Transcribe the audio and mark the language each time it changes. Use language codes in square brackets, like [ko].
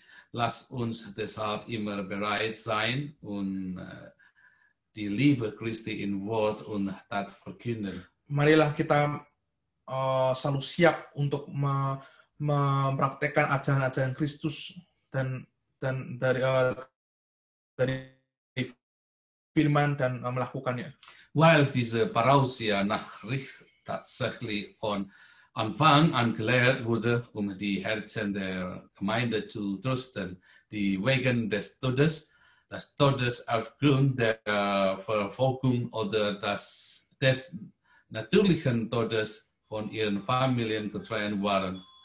[de] lasst uns deshalb immer bereit sein und die Liebe Christi in Wort und Tat verkünden. [id] Marilah kita selalu siap untuk mempraktekkan ajaran-ajaran Kristus dan dari firman dan melakukannya. [de] Weil diese Parousia-Nachricht tatsächlich von Anfang an gelehrt wurde, die Herzen der Gemeinde zu trösten, die wegen des Todes aufgrund der Verfolgung oder des natürlichen Todes von ihren Familien getrennt waren.